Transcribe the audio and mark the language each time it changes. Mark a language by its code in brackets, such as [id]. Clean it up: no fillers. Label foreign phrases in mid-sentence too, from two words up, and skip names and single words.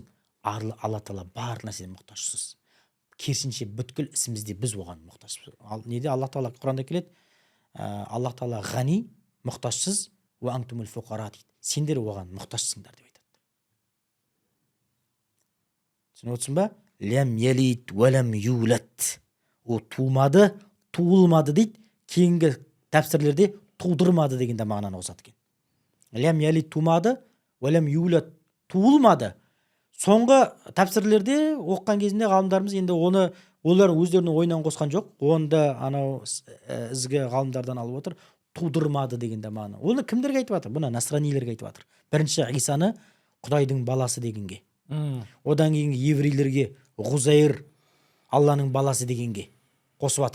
[kk] Алла Тағала бар нәрседен мұқтажсыз. Керісінше бүткіл ісімізде біз оған мұқтажсыз. Неде Аллах Тағала Құранда келеді? Аллах Тағала ғани, мұқтажсыз, [ar] وأنتم الفقراء [kk] дейді. Сендер оған мұқтажсыңдар деп айтады. Түсініп отырсың ба? [ar] لم يلد ولم يولد. [kk] О тумады, туылмады дейді. Кейінгі тәпсірлерде тудырмады дегенде мағынаны қосады екен. [ar] لم يلد [kk] тумады, [ar] ولم يولد [kk] туылмады. Соңғы тәпсірлерде оққан кезінде ғалымдарымыз енді оны олар өздерінің ойынан қосқан жоқ. Онда анау ізгі ғалымдардан алып отыр. Тудырмады дегенде мағына. Оны кімдерге айтып жатыр? Бұны насранилерге айтып жатыр. Бірінші Исаны Құдайдың баласы дегенге. Одан кейін еврейлерге Ғузайр Алланың баласы дегенге қосып жатыр.